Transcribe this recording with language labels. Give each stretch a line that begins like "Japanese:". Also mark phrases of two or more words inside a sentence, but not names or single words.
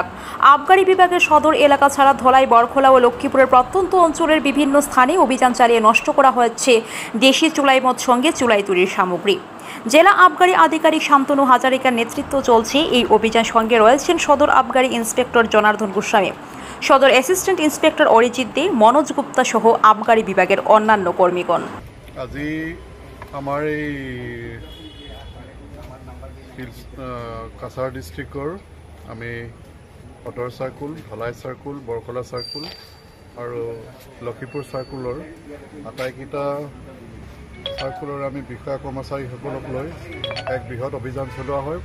Bangla: আবগারি বিভাগের সদর এলাকা ছাড়া ধলাই, বরখোলা ও লক্ষ্মীপুরের প্রত্যন্ত অঞ্চলের বিভিন্ন স্থানে অভিযান চালিয়ে নষ্ট করা হচ্ছে দেশি চুলাই মদ সঙ্গে চুলাই তৈরির সামগ্রী। জেলা আবগারি আধিকারিক শান্তনু হাজারিকার নেতৃত্ব চলছে এই অভিযান। সঙ্গে রয়েছেন সদর আবগারি ইন্সপেক্টর জনার্দন গোস্বামী, সদর অ্যাসিস্ট্যান্ট ইন্সপেক্টর অরিজিৎ দে, মনোজ গুপ্তা সহ আবগারি বিভাগের অন্যান্য কর্মীগণ।
Assamese: আজি আমাৰ এই কাছাৰ ডিষ্ট্ৰিক্টৰ আমি সদৰ চাৰ্কুল, ধলাই চাৰ্কুল, বৰকলা চাৰ্কুল আৰু লক্ষীপুৰ চাৰ্কুলৰ আটাইকেইটা চাৰ্কুলৰ আমি বিষয়া কৰ্মচাৰীসকলক লৈ এক বৃহৎ অভিযান চলোৱা হয়।